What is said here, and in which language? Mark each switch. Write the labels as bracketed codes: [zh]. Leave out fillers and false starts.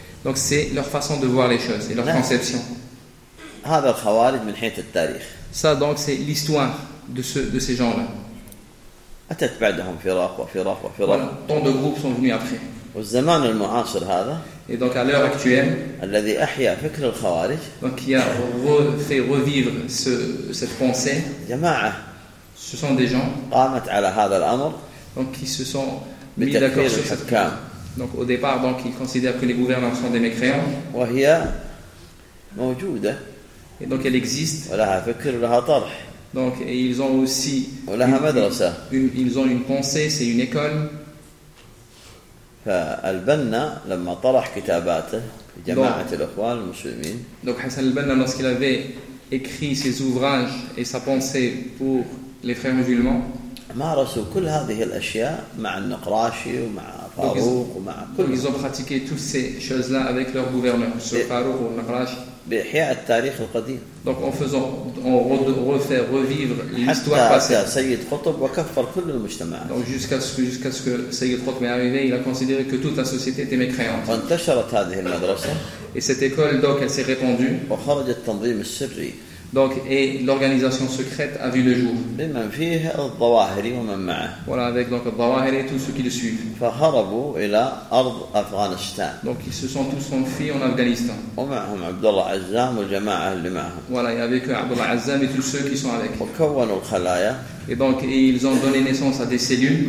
[fr] Donc c'est leur façon de voir les choses et leur conception. [ar] هذا الخوارج من حيث التاريخ. [fr] Ça donc c'est l'histoire de ces gens-là. [ar] أتت بعدهم فراق وفراق وفراق. [fr] Tant de groupes sont venus après. [ar] والزمان المعاصر هذا. [fr] Et donc à l'heure actuelle, [ar] الذي أحيا فكر الخوارج. [fr] Donc qui a fait revivre cette pensée. [ar] جماعة. [fr] Ce sont des gens. [ar] قامت على هذا الأمر. [fr] Donc qui se sont mis d'accord sur cette cam. Donc au départ, donc ils considèrent que les gouverneurs sont des mécréants. [ar] وهي موجودة. [fr] Et donc elle existe. [ar] ولها فكر ولها طرح. [fr] Donc et ils ont aussi. [ar] ولها مدرسة. [fr] Ils ont une pensée, c'est une école. [ar] فالبنا لما طرح كتاباته في جماعة الأخوان المسلمين. [fr] Donc Hassan al-Banna lorsqu'il avait écrit ses ouvrages et sa pensée pour les frères musulmans. [ar] مارسوا كل هذه الأشياء مع النقراشي ومع فاروق ومع كل. [fr] Ils ont pratiqué toutes ces choses-là avec leur gouverneur, sur Farouk ou Nakhrashi. [ar] بإحياء التاريخ القديم. [fr] Donc en faisant, en refaire revivre l'histoire passée. [ar] سيد قطب وكفر كل المجتمع. [fr] Donc jusqu'à ce que سيد قطب est arrivé, il a considéré que toute la société était mécréante. [ar] وانتشرت هذه المدرسة. [fr] Et cette école donc elle s'est répandue. [ar] وخرج التنظيم السري. [fr] Donc et l'organisation secrète a vu le jour. [ar] بمن فيه الظواهري ومن معه. [fr] Voilà avec donc الظواهري et tous ceux qui le suivent. [ar] فهربوا إلى أرض أفغانستان. [fr] Donc ils se sont tous enfuis en Afghanistan. [ar] ومعهم عبد الله عزام والجماعة اللي معهم. [fr] Voilà et avec عبد الله عزام et tous ceux qui sont avec. [ar] وكونوا الخلايا. [fr] Et donc et ils ont donné naissance à des cellules.